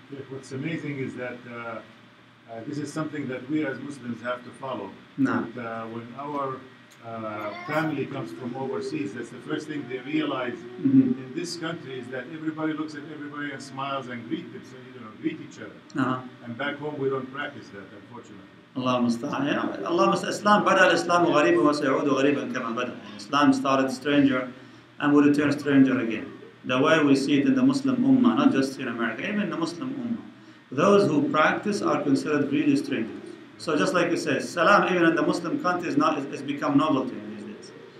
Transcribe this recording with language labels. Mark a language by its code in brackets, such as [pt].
[en] What's amazing is that this is something that we as Muslims have to follow. No. That, when our family comes from overseas, that's the first thing they realize in this country is that everybody looks at everybody and smiles and greet each other. And back home we don't practice that, unfortunately. [ar] الله المستعان. الله المستعان. Islam بدأ الإسلام غريبا وسيعود غريبا كما بدأ. [en] Islam started stranger and will return stranger again. The way we see it in the Muslim Ummah, not just in America, even in the Muslim Ummah. Those who practice are considered really strangers. So just like you said, salam even in the Muslim countries it's become novelty these days.